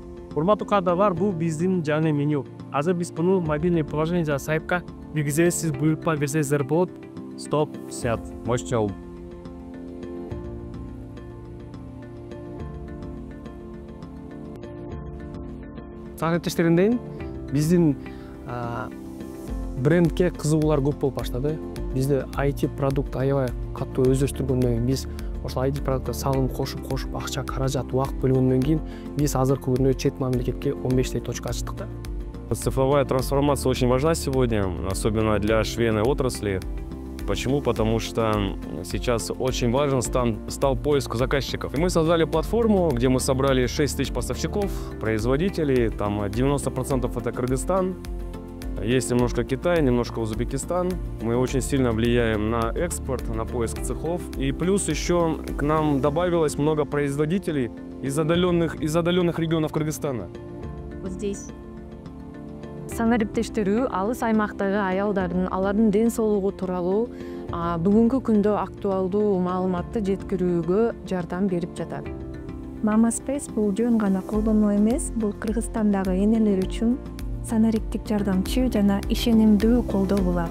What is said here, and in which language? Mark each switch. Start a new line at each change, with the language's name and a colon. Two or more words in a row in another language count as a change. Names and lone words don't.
Kyrgyz: Урматтуу кадрлар, бул биздин жаңы меню. Азыр биз буну
Russian: мобильный приложение
Kyrgyz: жана сайтка киргизебиз. Сиз буйрукма берсеңиздер болот.
Russian: Стоп, снят. Можете алып.
Kyrgyz: Сагаттештеринден биздин брендке кызыгуулар көп болуп баштады. Бизде IT продукт аябай катуу өздөштүргөндөн кийин биз ошол IT продуктка салым кошуп акча, каражат, убакыт бөлгөндөн кийин биз азыркы күндө чет мамлекетке 15 точка ачтык да.
Russian: Цифровая трансформация очень важна сегодня, особенно для швейной отрасли. Почему? Потому что сейчас очень важен стал поиск заказчиков. И мы создали платформу, где мы собрали 6 тысяч поставщиков, производителей, там 90% это Кыргызстан, есть немножко Китай, немножко Узбекистан. Мы очень сильно влияем на экспорт, на поиск цехов. И плюс еще к нам добавилось много производителей из отдаленных регионов Кыргызстана. Вот здесь.
Kyrgyz: Санариптештирүү алыс аймактагы аялдардын алардын ден соолугу тууралуу бүгүнкү күндө актуалдуу маалыматты жеткирүүгө жардам берип жатат. Mama Space бул жөн гана колдонуу эмес, бул Кыргызстандагы энелер үчүн санариптик жардамчы жана ишенимдүү колдоо булагы.